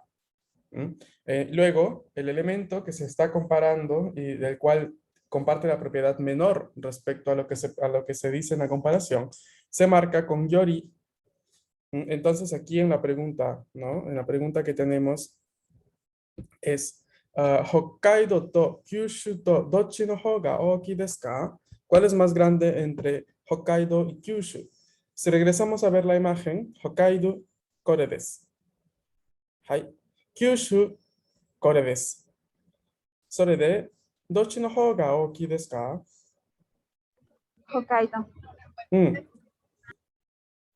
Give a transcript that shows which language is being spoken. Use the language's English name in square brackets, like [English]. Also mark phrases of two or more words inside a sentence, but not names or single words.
[Spanish] Luego, el elemento que se está comparando y del cual comparte la propiedad menor respecto a a lo que se dice en la comparación, se marca con yori. Entonces, aquí en la pregunta, ¿no? En la pregunta que tenemos es, [Japanese] 北海道と九州とどっちの方が大きいですか? [Spanish] ¿Cuál es más grande entre Hokkaido y Kyushu? Si regresamos a ver la imagen, [Japanese] 北海道、これです. Hai. 九州、これです. それで、どっちの方が大きいですか? 北海道。うん。